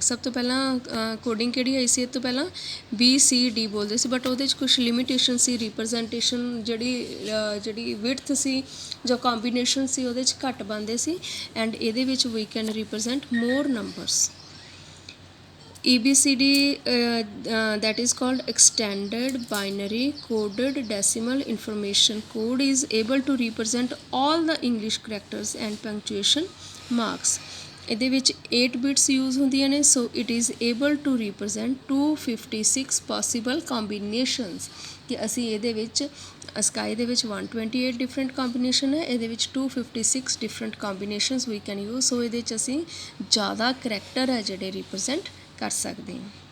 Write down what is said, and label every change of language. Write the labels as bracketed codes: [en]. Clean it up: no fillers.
[pa] ਸਭ ਤੋਂ ਪਹਿਲਾਂ ਕੋਡਿੰਗ ਕਿਹੜੀ ਆਈ ਸੀ, ਇਹ ਤੋਂ ਪਹਿਲਾਂ BCD ਬੋਲਦੇ ਸੀ, ਬਟ ਉਹਦੇ 'ਚ ਕੁਛ ਲਿਮਿਟੇਸ਼ਨ ਸੀ, ਰਿਪਰੈਜ਼ੈਂਟੇਸ਼ਨ ਜਿਹੜੀ ਵਿਡਥ ਸੀ ਜਾਂ ਕੰਬੀਨੇਸ਼ਨ ਸੀ ਉਹਦੇ 'ਚ ਘੱਟ ਬਣਦੇ ਸੀ, ਐਂਡ ਇਹਦੇ ਵਿੱਚ [en] ਵੀ can represent more numbers. EBCD that is called extended binary coded decimal information code is able to represent all the English characters and punctuation marks। [pa] ਇਹਦੇ ਵਿੱਚ 8 ਬਿਟਸ ਯੂਜ਼ ਹੁੰਦੀਆਂ ਨੇ। [en] so it is able to represent 256 possible combinations, [pa] ਕਿ ਅਸੀਂ ਇਹਦੇ ਵਿੱਚ sky ਦੇ ਵਿੱਚ 128 ਡਿਫਰੈਂਟ ਕੰਬੀਨੇਸ਼ਨ ਹੈ, ਇਹਦੇ ਵਿੱਚ 256 different combinations [en] We can use. [pa] ਸੋ ਇਹਦੇ 'ਚ ਅਸੀਂ ਜ਼ਿਆਦਾ ਕਰੈਕਟਰ ਹੈ ਜਿਹੜੇ ਰਿਪਰੈਜ਼ੈਂਟ ਕਰ ਸਕਦੇ ਹਾਂ।